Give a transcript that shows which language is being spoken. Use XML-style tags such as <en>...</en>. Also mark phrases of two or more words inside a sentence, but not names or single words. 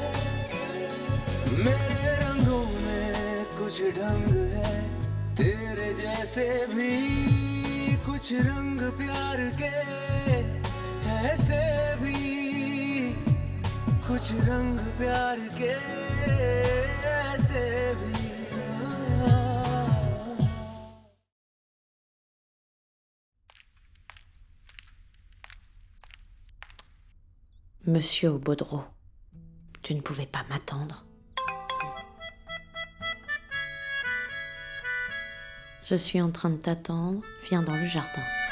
<hi>मेरे रंगों में कुछ ढंग है, तेरे जैसे भी कुछ रंग प्यार के, ऐसे भी कुछ रंग प्यार के, ऐसे भी।</hi> <fr>Monsieur Baudreau, tu ne pouvais pas m'attendre. Je suis en train de t'attendre, viens dans le jardin.</fr>